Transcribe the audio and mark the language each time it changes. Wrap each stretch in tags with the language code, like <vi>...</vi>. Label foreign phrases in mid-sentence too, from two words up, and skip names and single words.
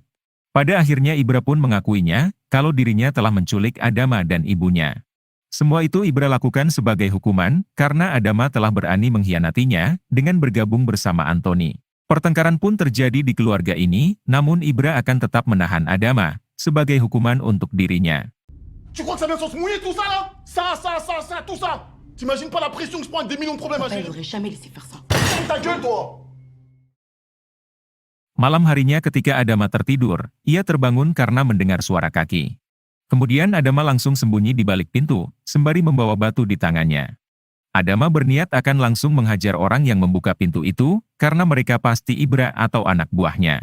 <id>Pada akhirnya Ibra pun mengakuinya, kalau dirinya telah menculik Adama dan ibunya. Semua itu Ibra lakukan sebagai hukuman, karena Adama telah berani mengkhianatinya, dengan bergabung bersama Anthony. Pertengkaran pun terjadi di keluarga ini, namun Ibra akan tetap menahan Adama, sebagai hukuman untuk dirinya.</id> <fr>Tu crois que ça vient sans se mouiller tout ça là? Ça, tout ça! T'imagines pas la pression que je prends avec des millions de problèmes à gérer? Il aurait jamais laissé faire ça. Ferme ta gueule toi!</fr> <id>Malam harinya ketika Adama tertidur, ia terbangun karena mendengar suara kaki. Kemudian Adama langsung sembunyi di balik pintu, sembari membawa batu di tangannya. Adama berniat akan langsung menghajar orang yang membuka pintu itu, karena mereka pasti Ibra atau anak buahnya.</id>